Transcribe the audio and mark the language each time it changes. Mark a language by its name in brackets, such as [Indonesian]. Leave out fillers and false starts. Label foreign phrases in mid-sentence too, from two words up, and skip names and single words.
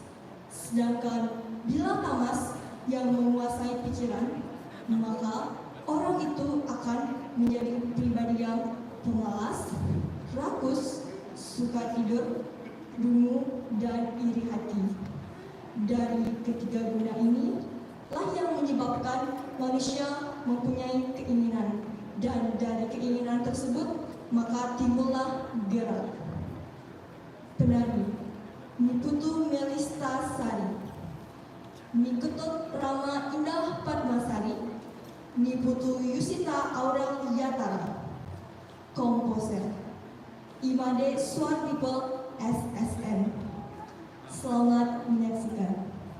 [Indonesian] Sedangkan bila tamas yang menguasai pikiran, maka orang itu akan menjadi pribadi yang pemalas, rakus, suka tidur, dungu, dan iri hati. Dari ketiga guna ini lah yang menyebabkan manusia mempunyai keinginan, dan dari keinginan tersebut maka timbullah gerak. Penari Niputu Melista Sari, Nikutut Rama Indah Padmasari, Niputu Yusita Aurel Yatara. Komposer Imade Swardipe SSN. Selamat menyaksikan.